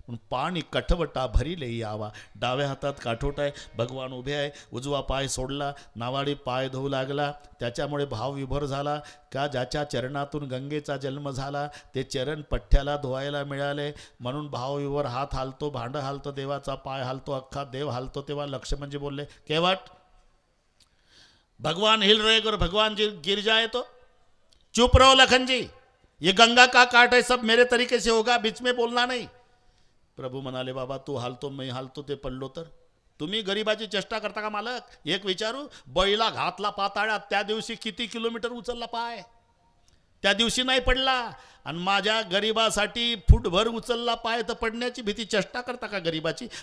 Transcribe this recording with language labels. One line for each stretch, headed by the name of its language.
Marathi: पाणी कठवटा भरिले यावा. डाव्या हातात काठोट आहे, भगवान उभे आहे, उजवा पाय सोडला, नावाडी पाय धुवू लागला. त्याच्यामुळे भाव विभोर झाला का ज्याच्या चरणातून गंगेचा जन्म झाला ते चरण पठ्ठ्याला धुवायला मिळाले, म्हणून भावविभोर हात हालतो, भांडं हालतो, देवाचा पाय हालतो, अख्खा देव हालतो. तेव्हा लक्ष्मणजी बोलले,
Hindi: केवट भगवान हिल रहे और भगवान जी गिर जाए तो चुप रहो लखन जी, ये गंगा का काट है, सब मेरे तरीके से होगा, बीच में बोलना नहीं.
Marathi: प्रभू म्हणाले, बाबा तू हालतो मी हालतो ते पडलो तर तुम्ही गरीबाची चेष्टा करता का मालक? एक विचारू, बैला घातला पाताळात त्या दिवशी किती किलोमीटर उचलला पाय, त्या दिवशी नाही पडला, आणि माझ्या गरीबासाठी फुटभर उचलला पाय, तर पडण्याची भीती चेष्टा करता का गरीबाची?